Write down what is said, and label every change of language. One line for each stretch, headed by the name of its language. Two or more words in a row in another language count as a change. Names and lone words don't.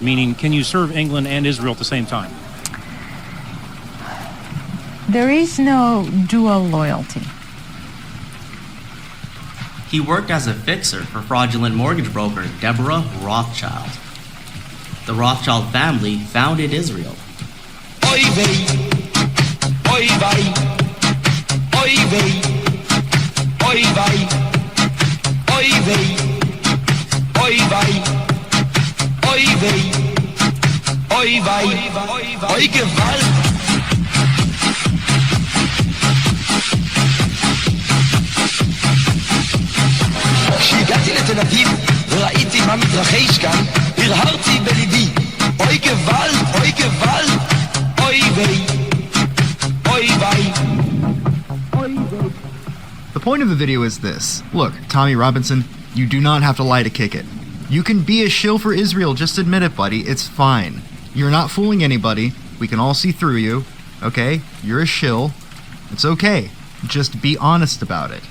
English: Meaning, can you serve England and Israel at the same time? There is no dual loyalty. He worked as a fixer for fraudulent mortgage broker Deborah Rothschild. The Rothschild family founded Israel.
Yiddish: Oy vey, oy vey, oy vey, oy vey, oy vey, oy vey, oy vey, oy vey, oy Gewalt.
Hebrew: כשהגעתי לתל אביב וראיתי מה מתרחש כאן, הרהרתי בליבי,
Yiddish: אוי גוואלד, אוי גוואלד, אוי ווי, אוי ווי.
English: The point of the video is this. Look, Tommy Robinson, you do not have to lie to kick it. You can be a shill for Israel, just admit it, buddy. It's fine. You're not fooling anybody. We can all see through you. Okay? You're a shill. It's okay. Just be honest about it.